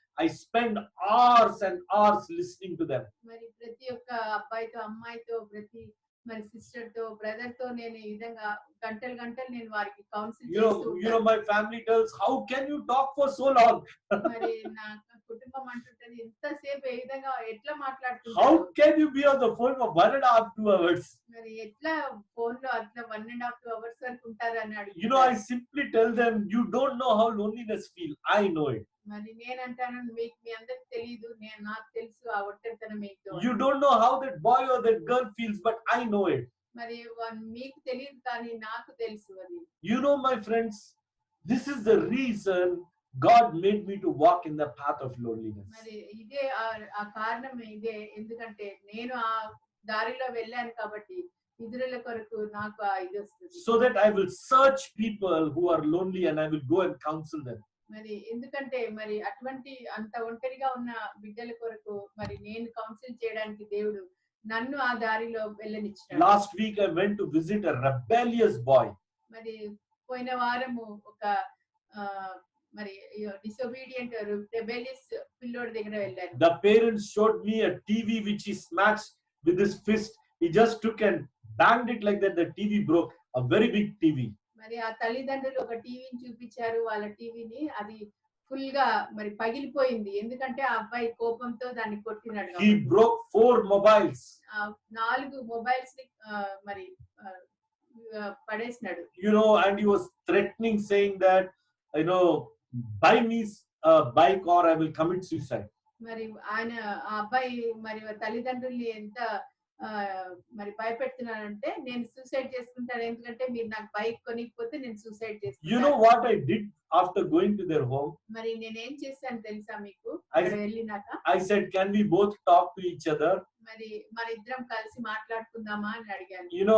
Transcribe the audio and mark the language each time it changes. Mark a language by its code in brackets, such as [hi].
[en] I spend hours and hours listening to them. [te] మరి ప్రతి ఒక్క అబ్బాయితో అమ్మాయితో ప్రతి మరి సిస్టర్ తో బ్రదర్ తో నేను ఈ విధంగా గంటలు నేను వారికి కౌన్సిల్ చేస్తూ ఉంటాను. [en] My family tells, how can you talk for so long? [te] మరి నా కుటుంబం అంటుంటది ఎంతసేపు ఏ విధంగా ఎట్లా మాట్లాడుతున్నారు? [en] How can you be on the phone for 1.5 to 2 hours? [te] మరి ఎట్లా ఫోన్ లో అట్లా 1.5 2 hours వరకు ఉంటారు అని అడుగుతారు. [en] I simply tell them, you don't know how loneliness feel. I know it. [te] మరి నేను అంటాను, మీ అందరికి తెలియదు, నాకు తెలుసు ఆ ఒంటరితనం ఏంటో. [en] You don't know how that boy or that girl feels, but I know it. [te] మరి మీకు తెలియదు కానీ నాకు తెలుసు అది. [en] My friends, this is the reason God made me to walk in the path of loneliness. [te] మరి ఇదే ఆ కారణం ఇదే, ఎందుకంటే నేను ఆ దారిలో వెళ్ళాను కాబట్టి ఇతరుల కొరకు నాకు ఇది వస్తుంది. [en] So that I will search people who are lonely and I will go and counsel them. [te] మరి ఎందుకంటే మరి అటువంటి అంత ఒంటరిగా ఉన్న బిడ్డల కొరకు మరి నేను కౌన్సిల్ చేయడానికి దేవుడు నన్ను ఆ దారిలో వెళ్ళనిచ్చాడు. [en] Last week I went to visit a rebellious boy. [te] మరి పోయిన వారము ఒక మరి [en] disobedient rebellious [te] పిల్లోడి దగ్గర వెళ్ళాను. [en] The parents showed me a TV which he smashed with his fist. He just took and banged it like that. The TV broke. A very big TV. [te] మరి ఆ తల్లిదండ్రులు ఒక టీవీని చూపించారు, వాళ్ళ టీవీని, అది ఫుల్ గా మరి పగిలిపోయింది. ఎందుకంటే ఆ అబ్బాయి కోపంతో దాన్ని కొట్టినాడు. [en] He broke 4 mobiles. [te] 4 మొబైల్స్ ని మరి పడేసినాడు. [en] And he was threatening, saying that, buy me a bike or I will commit suicide. [te] మరి ఆయన ఆ అబ్బాయి మరి తల్లిదండ్రుల్ని ఎంత మరి భయపెడుతున్నానంటే, నేను సూసైడ్ చేసుకుంటాను, ఎందుకంటే మీరు నాకు బైక్ కొనికపోతే నేను సూసైడ్ చేసుకుంటాను. [en] What I did after going to their home? [te] మరి నేనేం చేశాను తెలుసా మీకు? అక్కడ వెళ్ళినాక [en] I said, can we both talk to each other? [te] మరి ఇద్దరం కలిసి మాట్లాడుకుందామా అని అడిగాను.